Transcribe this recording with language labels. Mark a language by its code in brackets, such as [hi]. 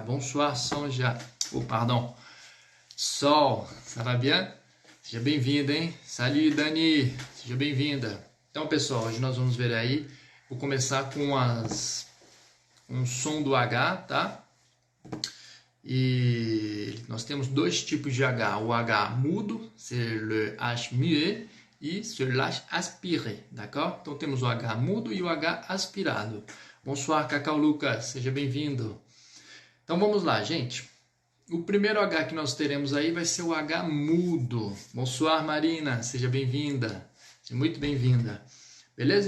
[fr] Bonsoir, Sonja. Oh, pardon. Sol. Ça va bien? [pt] Seja bem-vindo, hein? [fr] Salut, [pt] Dani. Seja bem-vinda. Então, pessoal, hoje nós vamos ver aí. Vou começar com um som do H, tá? E nós temos dois tipos de H. O H mudo, [fr] c'est le H muet, e c'est le H aspiré, d'accord? [pt] Então temos o H mudo e o H aspirado. [fr] Bonsoir, [pt] Cacau Lucas, seja bem-vindo. Então vamos lá, gente. O primeiro H que nós teremos aí vai ser o H mudo. [fr] Bonsoir, [pt] Marina, seja bem-vinda. Seja muito bem-vinda. Beleza?